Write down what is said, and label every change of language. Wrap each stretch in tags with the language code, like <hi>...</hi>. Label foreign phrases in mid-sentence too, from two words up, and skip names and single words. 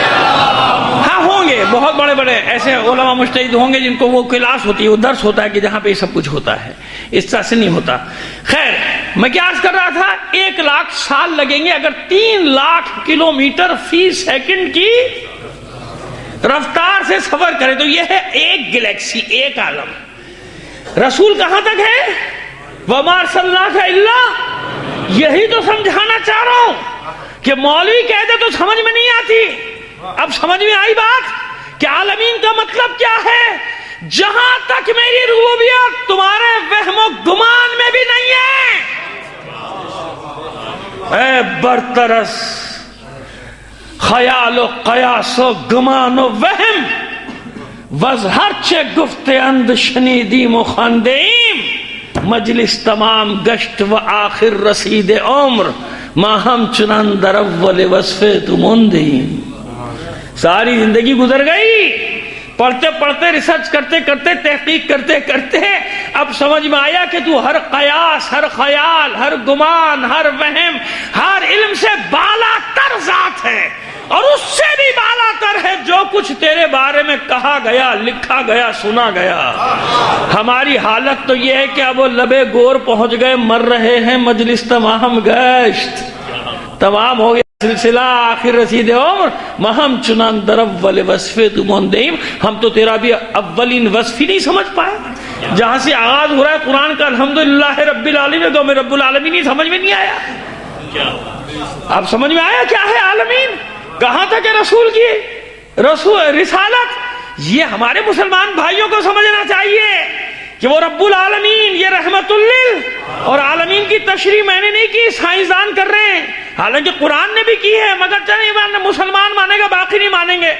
<ur>ہاں ہوں گے بہت بڑے بڑے ایسے علماء مجتہد ہوں گے جن کو وہ کلاس ہوتی ہے, وہ درس ہوتا ہے کہ جہاں پہ یہ سب کچھ ہوتا ہے, اس طرح سے نہیں ہوتا. خیر, میں کیا عرض کر رہا تھا, 1 لاکھ سال لگیں گے اگر 3 لاکھ کلومیٹر فی سیکنڈ کی رفتار سے سفر کرے تو یہ ہے ایک گلیکسی, ایک عالم. رسول کہاں تک ہے؟</ur> <ar>وَمَا أَرْسَلْنَاكَ إِلَّا,</ar> <ur>یہی تو سمجھانا چاہ رہا ہوں کہ مولوی کہہ دے تو سمجھ میں نہیں آتی. اب سمجھ میں آئی بات کہ عالمین کا مطلب کیا ہے. جہاں تک میری ربوبیت تمہارے وہم و گمان میں بھی نہیں ہے,</ur> <fa>اے برترس خیال و قیاس و گمان و وہم, وز ہرچے گفت اند شنیدیم و خواندیم, مجلس تمام گشت و آخر رسید عمر, ما ہم چنان در اول وصف تموندیم.</fa> <ur>ساری زندگی گزر گئی پڑھتے پڑھتے, ریسرچ کرتے کرتے, تحقیق کرتے کرتے, اب سمجھ میں آیا کہ تو ہر قیاس, ہر خیال, ہر گمان, ہر وہم, ہر علم سے بالا تر ذات ہے, اور اس سے بھی بالا تر ہے جو کچھ تیرے بارے میں کہا گیا, لکھا گیا, سنا گیا. ہماری حالت تو یہ ہے کہ اب وہ لبے گور پہنچ گئے, مر رہے ہیں,</ur> <fa>مجلس تمام گشت</fa> <ur>تمام ہو گیا, سلسلہ</ur> <fa>آخر رسید عمر, مہم چنان در اول وصف تموندیم.</fa> <ur>ہم تو تیرا بھی اولین وصف ہی نہیں سمجھ پائے. جہاں سے آغاز ہو رہا ہے قرآن کا</ur> <ar>الحمدللہ رب العالمین,</ar> <ur>تو میں</ur> <ar>رب العالمین</ar> <ur>ہی سمجھ میں نہیں آیا. اب سمجھ میں آیا کیا ہے عالمین, کہاں تک ہے رسول کی رسالت. یہ ہمارے مسلمان بھائیوں کو سمجھنا چاہیے کہ وہ</ur> <ar>رب العالمین,</ar> <ur>یہ</ur> <ar>رحمت لل,</ar> <ur>اور عالمین کی تشریح میں نے نہیں کی, سائنسدان کر رہے ہیں, حالانکہ قرآن نے بھی کی ہے, مگر چلیں مسلمان مانے گا, باقی نہیں مانیں گے.</ur>